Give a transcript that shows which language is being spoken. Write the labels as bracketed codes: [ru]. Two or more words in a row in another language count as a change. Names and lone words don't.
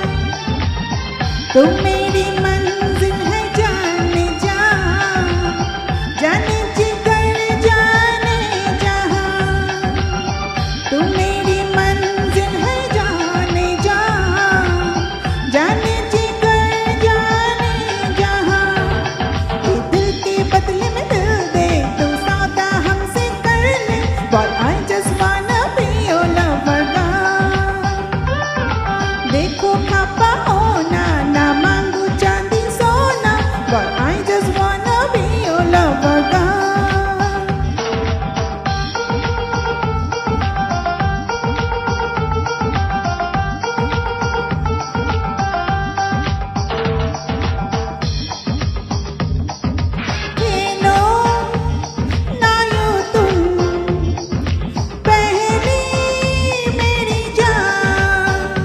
[hi] तू मेरी मंजिल है जाने जा, जाने जिगर जाने जहां. तू मेरी मंजिल है जाने जा, जाने जिगर जाने जहां. ये दिल के बदले में दिल दे तू सौदा हमसे कर ले. [en] But I just wanna be your lover girl. [hi] देखो खापा होना ना मांगू चांदी सोना. [en] But I just wanna be your lover girl. [hi] खेलो ना यूं तुम पहली मेरी जान.